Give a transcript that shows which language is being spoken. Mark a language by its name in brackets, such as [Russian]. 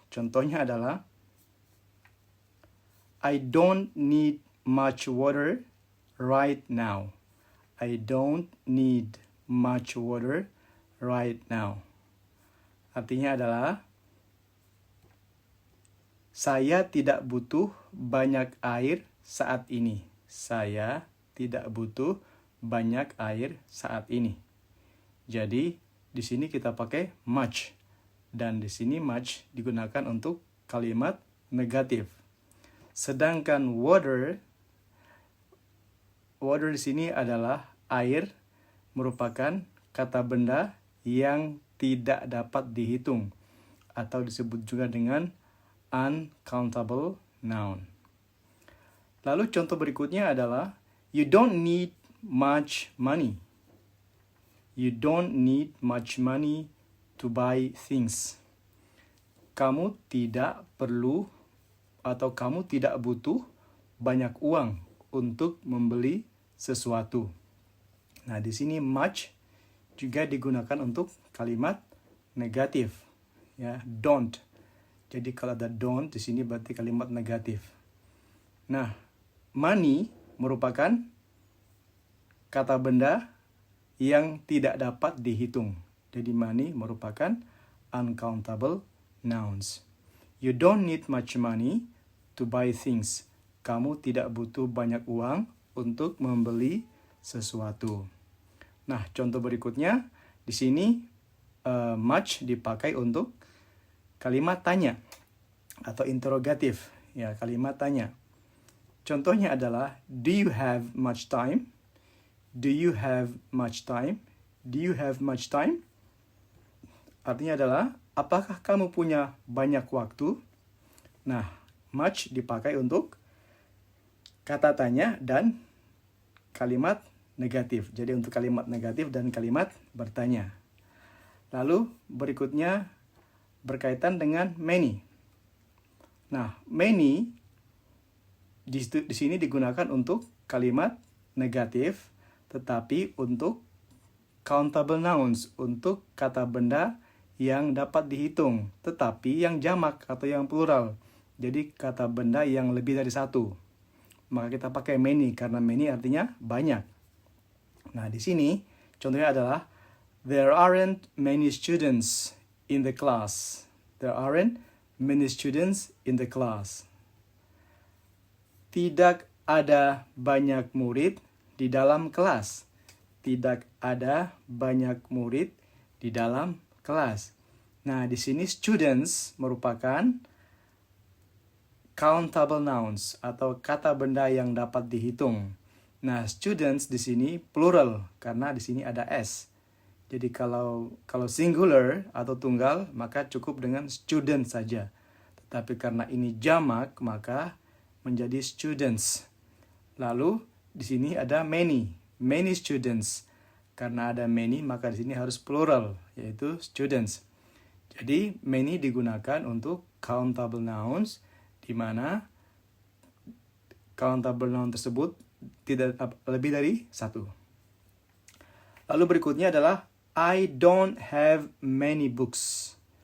[Indonesian] Contohnya adalah, [English] I don't need much water right now. I don't need much water right now. [Indonesian] Artinya adalah, saya tidak butuh banyak air saat ini. Saya tidak butuh banyak air saat ini. Jadi, di sini kita pakai much. Dan di sini much digunakan untuk kalimat negatif. Sedangkan water di sini adalah air, merupakan kata benda yang tidak dapat dihitung atau disebut juga dengan uncountable noun. Lalu contoh berikutnya adalah, [English] you don't need much money. You don't need much money to buy things. [Indonesian] Kamu tidak perlu atau kamu tidak butuh banyak uang untuk membeli sesuatu. Nah, di sini much juga digunakan untuk kalimat negatif. Ya, don't. Jadi kalau ada don't di sini berarti kalimat negatif. Nah, money merupakan kata benda yang tidak dapat dihitung. Jadi money merupakan uncountable nouns. [English] You don't need much money to buy things. [Indonesian] Kamu tidak butuh banyak uang untuk membeli sesuatu. Nah, contoh berikutnya di sini much dipakai untuk kalimat tanya atau interrogatif. Ya, kalimat tanya. Contohnya adalah, [English] do you have much time? Do you have much time? Do you have much time? [Indonesian] Artinya adalah, apakah kamu punya banyak waktu? Nah, much dipakai untuk kata tanya dan kalimat negatif. Jadi untuk kalimat negatif dan kalimat bertanya. Lalu berikutnya berkaitan dengan many. Nah, many di sini digunakan untuk kalimat negatif, tetapi untuk countable nouns, untuk kata benda yang dapat dihitung, tetapi yang jamak atau yang plural. Jadi kata benda yang lebih dari satu. Maka kita pakai many, karena many artinya banyak. Nah, di sini contohnya adalah, [English] there aren't many students in the class. There aren't many students in the class. [Indonesian] Tidak ada banyak murid di dalam kelas. Tidak ada banyak murid di dalam kelas. Nah, di sini students merupakan countable nouns atau kata benda yang dapat dihitung. Nah, students di sini plural karena di sini ada s. Jadi kalau singular atau tunggal maka cukup dengan student saja. Tetapi karena ini jamak maka menjadi students. Lalu di sini ada many students. Karena ada many maka di sini harus plural yaitu students. Jadi many digunakan untuk countable nouns di mana countable noun tersebut tidak lebih dari satu. Lalu berikutnya adalah [English] I don't have many books.